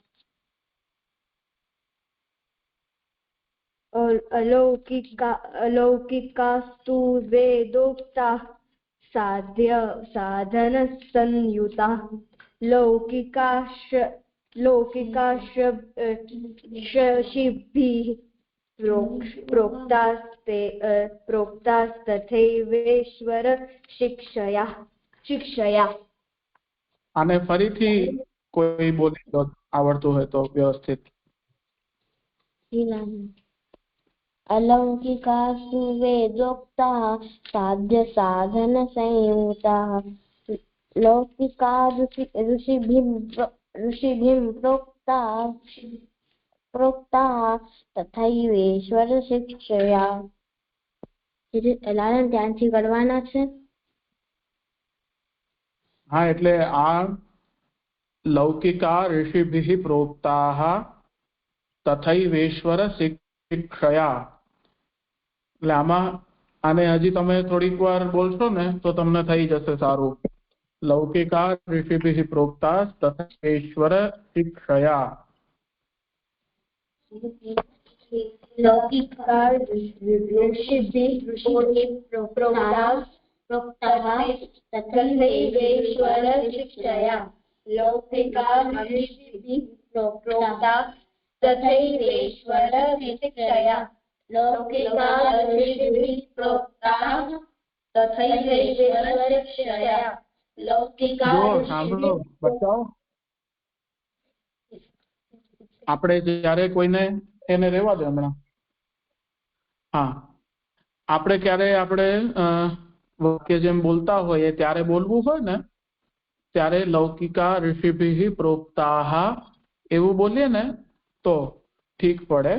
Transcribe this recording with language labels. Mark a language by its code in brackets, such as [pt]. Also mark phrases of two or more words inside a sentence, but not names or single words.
[sa] अलौकिकास्तु वेदोक्ता साधनसंयुता लौकिकाशिभिः प्रोक्तास्तथैवेश्वर शिक्षया। [gu] આને ફરીથી કોઈ બોલી દો, આવડતું હોય તો વ્યવસ્થિત. [sa] अलौकिकास्तु वेदोक्ताः साध्य साधन संयुताः लौकिका ऋषिभिः प्रोक्ताः तथैवेश्वर शिक्षया। [gu] લાલન ધ્યાનથી કરવાના છે. હા, એટલે આ [sa] लौकिका ऋषिभिः प्रोक्ताः तथैवेश्वर शिक्षया. [gu] એટલે આને હજી તમે થોડીક વાર બોલશો ને તો તમને થઈ જશે સારું. [sa] लौकिका ऋषिभिः प्रोक्ता तथैवेश्वर शिक्षया. लौकिका ऋषिभिः प्रोक्ताः तथैवेश्वर शिक्षया। लौकिका ऋषिभिः प्रोक्ताः तथैवेश्वर शिक्षया। लौकिका ऋषिभिः प्रोक्ताः तथैवेश्वर शिक्षया। लौकिका [gu] સાંભળો બતાવો. આપણે જ્યારે કોઈને એને રહેવા દો હમણાં. હા, આપણે ક્યારે આપણે વાક્ય જેમ બોલતા હોઈએ ત્યારે બોલવું હોય ને ત્યારે [sa] लौकिका ऋषिभिः प्रोक्ताः [gu] એવું બોલીએ ને તો ઠીક પડે.